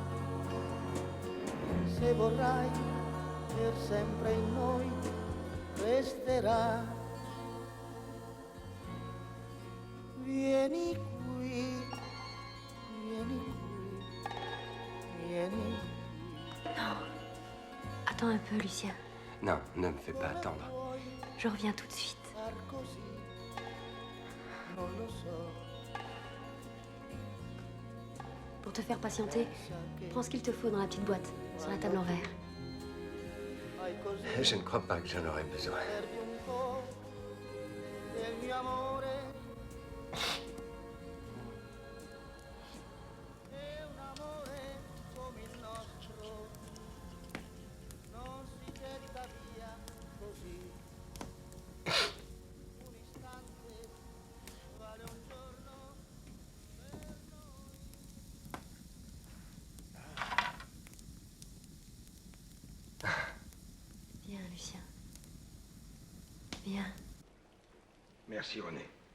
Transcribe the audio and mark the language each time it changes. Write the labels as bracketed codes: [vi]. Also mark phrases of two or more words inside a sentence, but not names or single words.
[it] Se vorrai per sempre in noi resterà. Vieni qui, vieni qui, vieni. [fr] Non. Attends un peu, Lucien. Non, ne me fais pas attendre. Je reviens tout de suite. [it] Far così, non lo so. [fr] Pour te faire patienter, prends ce qu'il te faut dans la petite boîte, sur la table en verre. Je ne crois pas que j'en aurais besoin. [it] Perdi un po' del mio amore. E un amore come il nostro non si getta via così. Un istante vale un giorno per noi. [fr] Viens, Lucien. Viens. Merci, René.